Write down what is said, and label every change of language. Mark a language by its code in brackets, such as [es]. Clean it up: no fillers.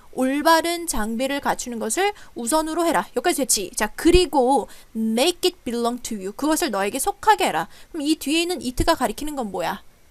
[ko] 올바른 장비를 갖추는 것을 우선으로 해라. 여기까지 됐지? 자, 그리고 [en] make it belong to you. [ko] 그것을 너에게 속하게 해라. 그럼 이 뒤에 있는 it가 가리키는 건 뭐야?